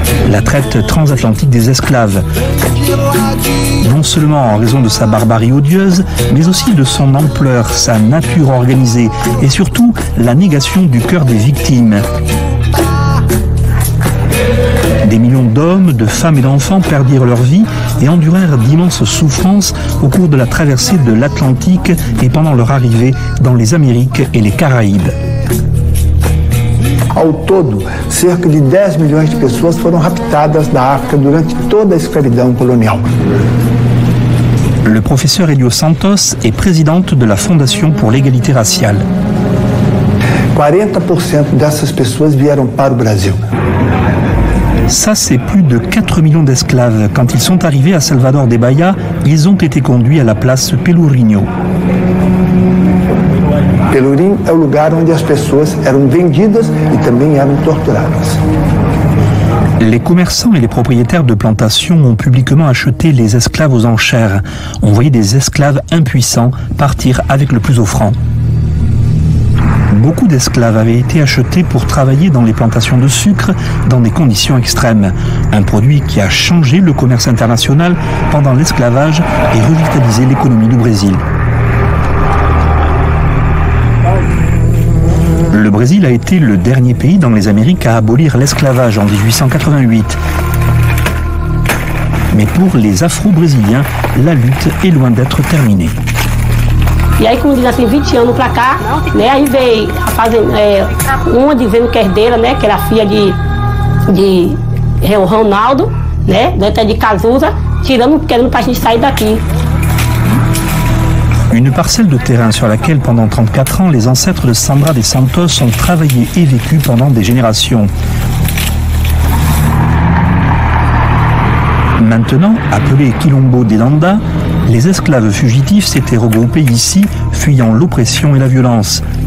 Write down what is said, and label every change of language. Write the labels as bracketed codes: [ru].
[fr] La traite transatlantique des esclaves. Non seulement en raison de sa barbarie odieuse, mais aussi de son ampleur, sa nature organisée et surtout la négation du cœur des victimes. Des millions d'hommes, de femmes et d'enfants perdirent leur vie et endurèrent d'immenses souffrances au cours de la traversée de l'Atlantique et pendant leur arrivée dans les Amériques et les Caraïbes. [pt] Ao todo, cerca de 10 milhões de pessoas foram raptadas da África durante toda a escravidão colonial. [fr] Le professeur Elio Santos est présidente de la Fondation pour l'égalité raciale. [pt] 40% dessas pessoas vieram para o Brasil. [fr] Ça, c'est plus de 4 millions d'esclaves. Quand ils sont arrivés à Salvador de Bahia, ils ont été conduits à la place Pelourinho. [pt] Pelourinho é o lugar onde as pessoas eram vendidas e também eram torturadas. [fr] Les commerçants et les propriétaires de plantations ont publiquement acheté les esclaves aux enchères. On voyait des esclaves impuissants partir avec le plus offrant. Beaucoup d'esclaves avaient été achetés pour travailler dans les plantations de sucre dans des conditions extrêmes. Un produit qui a changé le commerce international pendant l'esclavage et revitalisé l'économie du Brésil. Le Brésil a été le dernier pays dans les Amériques à abolir l'esclavage en 1888. Mais pour les Afro-Brésiliens, la lutte est loin d'être terminée. [pt] E aí, como diz assim, 20 anos pra cá, né, aí veio a fazendeira, uma dizendo que é herdeira, né, que era filha de Ronaldo, né, até de Cazuza, querendo pra gente sair daqui. [fr] Une parcelle de terrain sur laquelle, pendant 34 ans, les ancêtres de Sandra des Santos ont travaillé et vécu pendant des générations. Maintenant, appelés Quilombo des Landa, les esclaves fugitifs s'étaient regroupés ici, fuyant l'oppression et la violence.